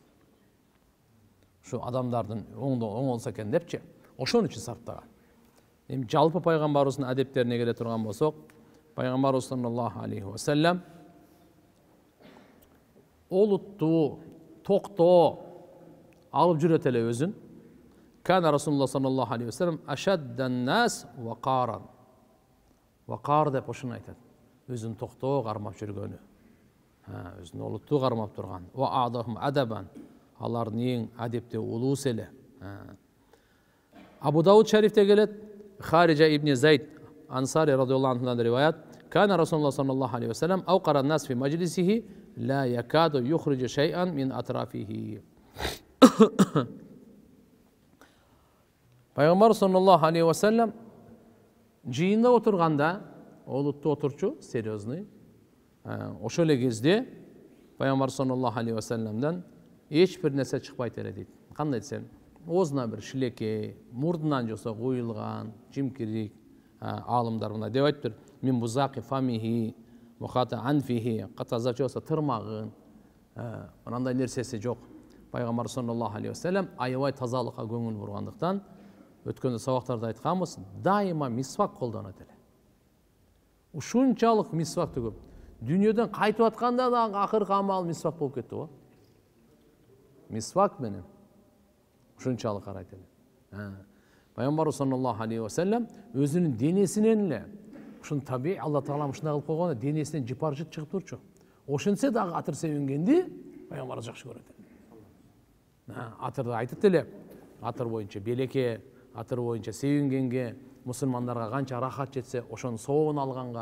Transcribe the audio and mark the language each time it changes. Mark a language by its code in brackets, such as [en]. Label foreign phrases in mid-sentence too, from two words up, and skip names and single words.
[ky] Şu адамдардын оңолсо экен депчи, ошон үчүн сарптаган. Эми жалпы пайгамбарыбыздын адептерине келе турган болсок, пайгамбарыбыз [ar] صلى الله عليه وسلم [ky] олуттуу, токтоо алып жүрөт эле өзүн. [ar] كان رسول الله صلى الله عليه وسلم أشد الناس وقارا. [ky] Вақар деп ошону айтат. Өзүн токтоо кармап жүргөнү. Өзүн олуттуу кармап турган. [ar] وأعدهم أدبا. [ky] Алардын эң адептүү улуусу эле. Абу Дауд шарифте келет, Хариджа ибн Зайд Ансари [ar] رضي الله عنه رواية كان رسول الله صلى الله عليه وسلم أوقر الناس في مجلسه لا يكاد يخرج شيئا من أطرافه. [ky] Пайгамбар [ar] صلى الله عليه وسلم [ky] жиында отурганда, олуттуу отурчу, серьезный, ошол эле кезде Пайгамбар [ar] صلى الله عليه وسلم [ky] эч бир нерсе чыкпайт эле дейт. Кандай десем, оозуна бир шилекей, мурдунан жосо куюлган, жимкирик, алымдар мына деп айтыптыр. [ar] من بزاق فمه مخاط أنفه, [ky] катаза жосо тырмагын, мынандай нерсеси жок. Пайгамбар [ar] صلى الله عليه وسلم [ky] аябай тазалыкка көңүл бургандыктан, өткөндө сабактарда айтканбыз, дайыма мисвак колдонот эле. Ушунчалык мисвак түгүп, дүйнөдөн кайтып атканда да акыркы амал мисвак болуп кетти го. Мисвак менен ушунчалык карайт эле. Пайгамбар [ar] صلى الله عليه وسلم [ky] өзүнүн денесинен эле ушун табий Алла Таала ушундай кылып койгон, денесинен жыпар жыт чыгып турчу. Ошентсе дагы атыр себингенди Пайгамбар жакшы көрөт эле. Атырды айтып эле, атыр боюнча белекке, атыр боюнча себингенге, мусулмандарга канча рахат жетсе, ошонун соогун алганга.